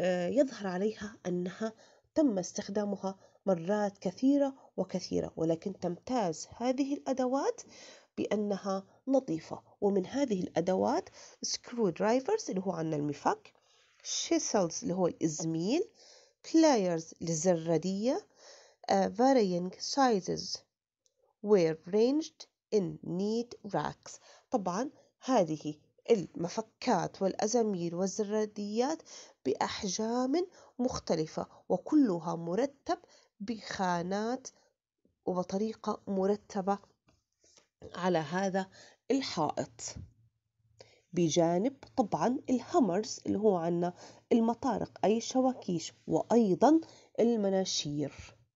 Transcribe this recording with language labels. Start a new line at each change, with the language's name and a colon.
Arabic: يظهر عليها أنها تم استخدامها مرات كثيرة وكثيرة، ولكن تمتاز هذه الأدوات بأنها نظيفة. ومن هذه الأدوات سكرو درايفرز اللي هو عنا المفك، شيسلز اللي هو الإزميل، pliers للزرادية.
English: varying sizes were ranged in neat racks.
Arabic: طبعا هذه المفكات والأزامير والزراديات بأحجام مختلفة، وكلها مرتب بخانات وبطريقة مرتبة على هذا الحائط، بجانب طبعا الهامرز اللي هو عنا المطارق أي الشواكيش، وأيضا المناشير.